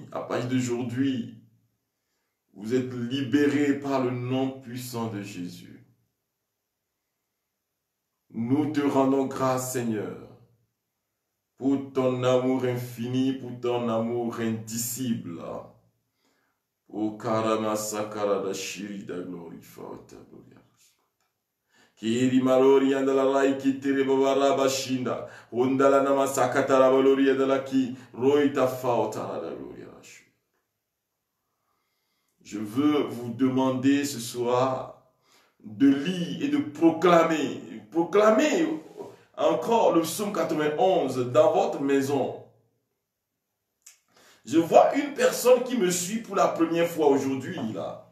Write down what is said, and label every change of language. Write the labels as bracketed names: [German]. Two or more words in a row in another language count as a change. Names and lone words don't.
[French] À partir d'aujourd'hui, vous êtes libérés par le nom puissant de Jésus. Nous te rendons grâce, Seigneur, pour ton amour infini, pour ton amour indicible. O karama sakara da shiri da glory fauta gloria. Kiri malori andala lai kitiri babara bashinda. Undala nama sakatara balori andala ki roita fauta da gloria. Je veux vous demander ce soir de lire et de proclamer. Proclamer encore le psaume 91 dans votre maison. Je vois une personne qui me suit pour la première fois aujourd'hui, là.